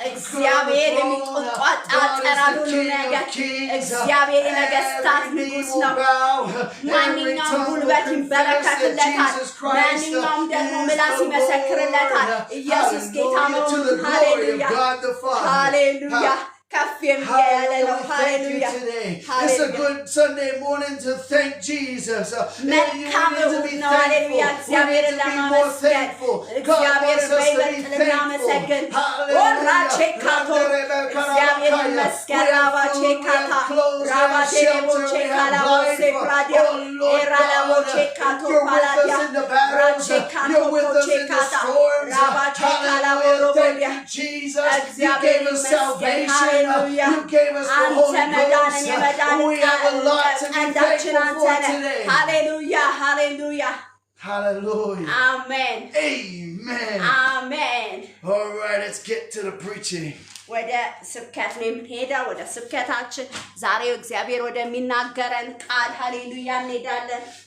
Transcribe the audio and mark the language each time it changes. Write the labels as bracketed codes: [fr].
[am] እግዚአብሔር የሚቆጣጠር ሁሉ ነገር እግዚአብሔር የነገስታት ንጉሥ ነው። ማንኛውም ጉልበት ይንበረከክለታል። ማንኛውም ደግሞ ምላስ ይመሰክርለታል። ኢየሱስ ጌታ መሆኑን ሃሌሉያ ሃሌሉያ ከፍ የሚያለ ነው። ሃሌሉያ [en] It's a good Sunday morning to thank Jesus. [am] መልካም እሑድ ነው። ሃሌሉያ እግዚአብሔርን ለማመስገን እግዚአብሔርን በይበልጥ ልናመሰግን ወራቼካቶ እግዚአብሔር ይመስገን። ራባቼካታ ራባቴቦቼካላቦሴ ፕራዲያ ኤራላቦቼካቶ ፓላዲያ ራቼካቶ ኮቼካታ ራባቼካላቦሮቦዲያ እግዚአብሔር ይመስገን። ሃሌሉያ አንተ መዳንን የመዳን ቀንዳችን አንተ ነህ። ሃሌሉያ ሃሌሉያ [en] Hallelujah. [am] አሜን [en] Amen. [am] አሜን። [en] All right, let's get to the preaching. [am] ወደ ስብከት ነው የምንሄደው። ወደ ስብከታችን ዛሬው እግዚአብሔር ወደሚናገረን ቃል ሃሌሉያ እንሄዳለን።